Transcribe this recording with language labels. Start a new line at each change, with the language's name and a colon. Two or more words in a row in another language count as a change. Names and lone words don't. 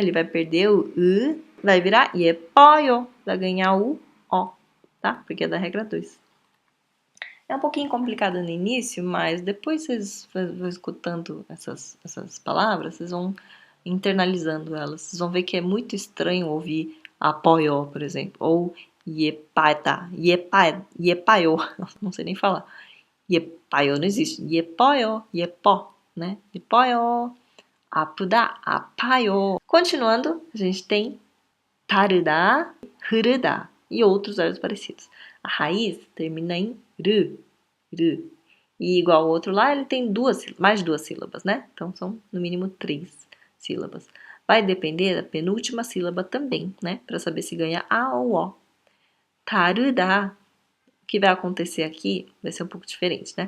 Portuguese: Ele vai perder o 으, vai virar 예뻐요, vai ganhar o O, tá? Porque é da regra 2. É um pouquinho complicado no início, mas depois vocês vão escutando essas palavras, vocês vão internalizando elas. Vocês vão ver que é muito estranho ouvir apoio, por exemplo, ou
Korean: 예쁘다, 예뻐요,
Portuguese: não sei nem falar. 예뻐요 não existe.
Korean: 예뻐요, 예뻐, né? 예뻐요. 아프다, 아파요.
Portuguese: Continuando, a gente tem
Korean: 다르다, 흐르다
Portuguese: e outros verbos parecidos. A raiz termina em
Korean: 르, 르.
Portuguese: E igual ao outro lá, ele tem mais duas sílabas, né? Então são no mínimo 3 sílabas. Vai depender da penúltima sílaba também, né? Para saber se ganha A ou O.
Korean: 다르다.
Portuguese: O que vai acontecer aqui vai ser um pouco diferente, né?